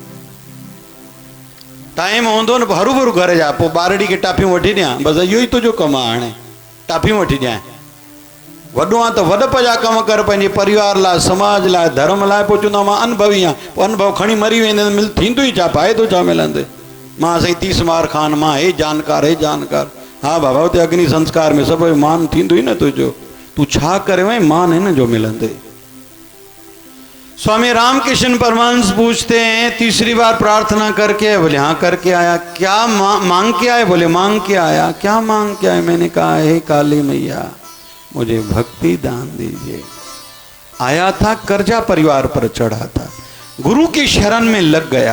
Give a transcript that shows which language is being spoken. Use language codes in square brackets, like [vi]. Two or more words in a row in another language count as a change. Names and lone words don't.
[sd] टाइम हूंदो न हरू भरू घर जा, पोइ ॿारड़ी खे टाफियूं वठी ॾियां, बसि इहो ई तुंहिंजो कमु आहे, हाणे टाफियूं वठी ॾियां। वॾो आहे त वॾप जा कम कर, पंहिंजे परिवार लाइ, समाज लाइ, धर्म लाइ। पोइ चवंदो मां अनुभवी आहियां, पोइ अनुभव खणी मरी वेंदे मिल थींदो ई छा, फ़ाइदो छा मिलंदे? मां साईं 30 मार खान, मां हे जानकार, हे जानकार। हा बाबा, हुते अग्नि संस्कार में सभु मान थींदो ई न तुंहिंजो, तूं छा करे वई, मान हिन जो मिलंदे। [hi] स्वामी रामकृष्ण परमहंस पूछते हैं, तीसरी बार प्रार्थना करके? बोले हाँ करके आया। क्या मांग के आए? बोले मांग के आया। क्या मांग के आए? मैंने कहा हे काली मैया, मुझे भक्ति दान दीजिए। आया था, कर्जा परिवार पर चढ़ा था, गुरु की शरण में लग गया।